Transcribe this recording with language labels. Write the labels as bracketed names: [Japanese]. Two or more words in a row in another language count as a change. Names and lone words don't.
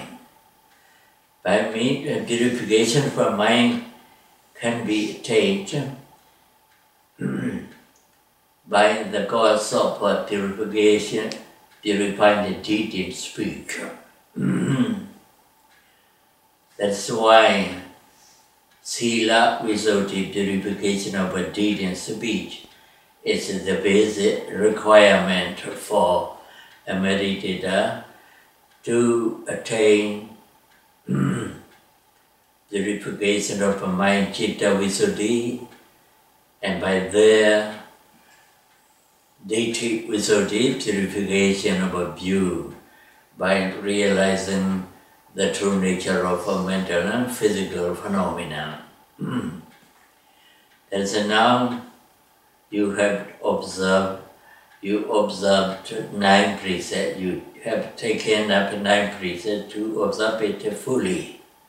[English] By means purification of a mind can be attained by the cause of purification, purifying the deed and speech. That's why [Pali] sila visuddhi, [English] purification of a deed and speech, is the basic requirement for a meditator to attain purification of a mind, [Pali] citta visuddhi, [English] and by there [Pali] ditthi visuddhi, [English] purification of a view, by realizing the true nature of a mental and physical phenomena. As now you have observed, you 9 precepts, you have taken up 9 precepts to observe it fully.